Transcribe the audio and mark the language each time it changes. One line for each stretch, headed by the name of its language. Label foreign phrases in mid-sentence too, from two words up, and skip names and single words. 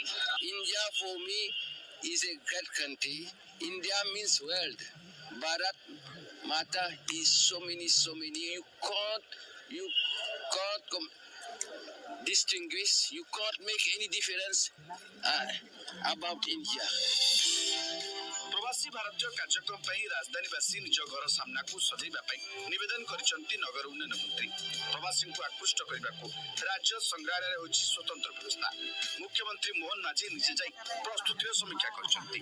English: India for me is a great country. India means world. Bharat Mata is so many. You can't distinguish. You can't make any difference about India.
Odia: ପ୍ରବାସୀ ଭାରତୀୟ କାର୍ଯ୍ୟକ୍ରମ ପାଇଁ ରାଜଧାନୀବାସୀ ନିଜ ଘର ସାମ୍ନାକୁ ସଜେଇବା ପାଇଁ ନିବେଦନ କରିଛନ୍ତି ନଗର ଉନ୍ନୟନ ମନ୍ତ୍ରୀ। ପ୍ରବାସୀଙ୍କୁ ଆକୃଷ୍ଟ କରିବାକୁ ରାଜ୍ୟ ସଂଗ୍ରହାଳୟରେ ହୋଇଛି ସ୍ୱତନ୍ତ୍ର ବ୍ୟବସ୍ଥା। ମୁଖ୍ୟମନ୍ତ୍ରୀ ମୋହନ ମାଝୀ ନିଜେ ଯାଇ ପ୍ରସ୍ତୁତିର ସମୀକ୍ଷା କରିଛନ୍ତି।